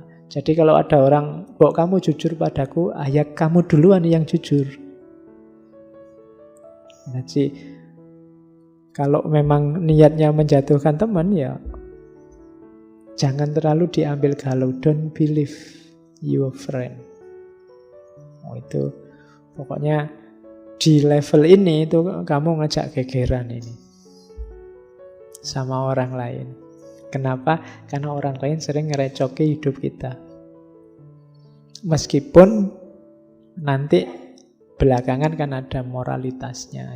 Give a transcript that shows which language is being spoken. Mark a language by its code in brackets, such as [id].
[id] Jadi kalau ada orang, "Kok kamu jujur padaku?" Ya kamu duluan yang jujur. Jadi kalau memang niatnya menjatuhkan teman, ya jangan terlalu diambil galau. [en] Don't believe your friend. [id] Itu pokoknya di level ini itu kamu ngajak gegeran ini sama orang lain. Kenapa? Karena orang lain sering ngerecoki hidup kita. Meskipun nanti belakangan kan ada moralitasnya.